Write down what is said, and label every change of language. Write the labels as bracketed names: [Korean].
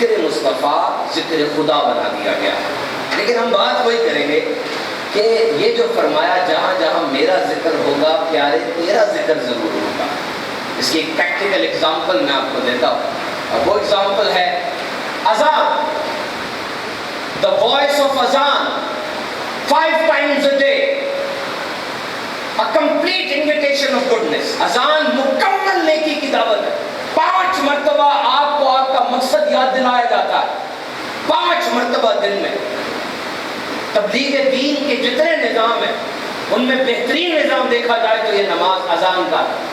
[Urdu] ذکر مصطفیٰ ذکر خدا بنا دیا گیا ہے. لیکن ہم بات وہی کریں گے کہ یہ جو فرمایا جہاں جہاں میرا ذکر ہوگا پیارے تیرا ذکر ضرور ہوگا. اس کی ایک پریکٹیکل اگزامپل میں آپ کو دیتا ہوں, اور وہ اگزامپل ہے اذان. [English] The voice of azan 5 times a day, a complete invitation of goodness. [Urdu] اذان مکمل نیکی کی دعوت ہے. 5 مرتبہ آپ کو آپ کا مقصد یاد دلایا جاتا ہے, 5 مرتبہ دن میں. تبلیغ دین کے جتنے نظام ہیں ان میں بہترین نظام دیکھا جائے تو یہ نماز اذان کا.